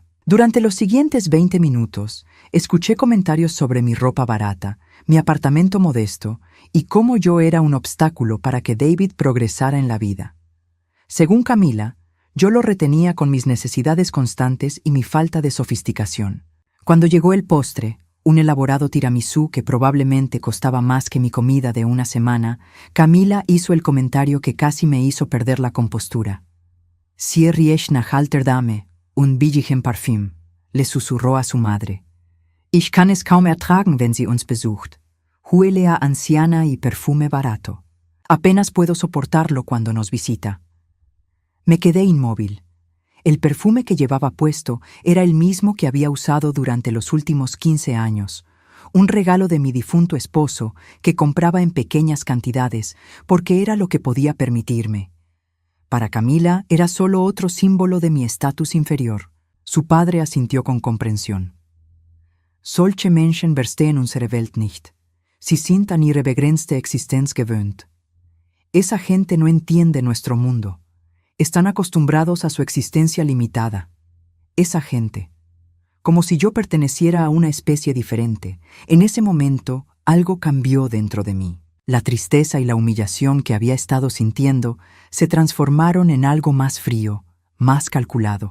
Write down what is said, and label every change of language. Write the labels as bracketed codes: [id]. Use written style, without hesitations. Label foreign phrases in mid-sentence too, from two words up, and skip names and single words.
[es] Durante los siguientes 20 minutos, escuché comentarios sobre mi ropa barata, mi apartamento modesto y cómo yo era un obstáculo para que David progresara en la vida. Según Camila, Yo lo retenía con mis necesidades constantes y mi falta de sofisticación. Cuando llegó el postre, un elaborado tiramisú que probablemente costaba más que mi comida de una semana, Camila hizo el comentario que casi me hizo perder la compostura. [de] «Sie riecht nach alter Dame, un billigen Parfüm», [es] le susurró a su madre. [de] «Ich kann es kaum ertragen, wenn sie uns besucht. [es] Huele a anciana y perfume barato. Apenas puedo soportarlo cuando nos visita». Me quedé inmóvil. El perfume que llevaba puesto era el mismo que había usado durante los últimos 15 años, un regalo de mi difunto esposo que compraba en pequeñas cantidades porque era lo que podía permitirme. Para Camila era solo otro símbolo de mi estatus inferior. Su padre asintió con comprensión. [de] «Solche Menschen verstehen unsere Welt nicht. Sie sind an ihre begrenzte Existenz gewöhnt». [es] Esa gente no entiende nuestro mundo. Están acostumbrados a su existencia limitada. Esa gente. Como si yo perteneciera a una especie diferente. En ese momento, algo cambió dentro de mí. La tristeza y la humillación que había estado sintiendo se transformaron en algo más frío, más calculado.